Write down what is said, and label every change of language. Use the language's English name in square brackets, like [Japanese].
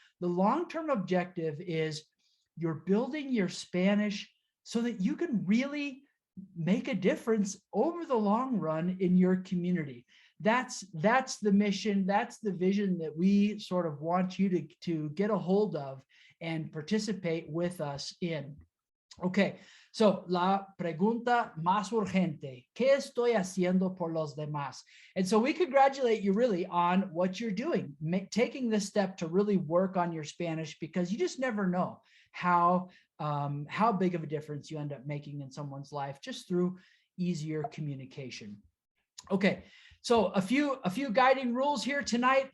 [English] The long-term objective is you're building your Spanish so that you can really make a difference over the long run in your community. That's the mission. That's the vision that we sort of want you to get a hold of and participate with us in. Okay, so [Spanish] la pregunta más urgente, ¿qué estoy haciendo por los demás? [English] And so we congratulate you really on what you're doing, taking this step to really work on your Spanish, because you just never know how big of a difference you end up making in someone's life just through easier communication. Okay, so a few guiding rules here tonight.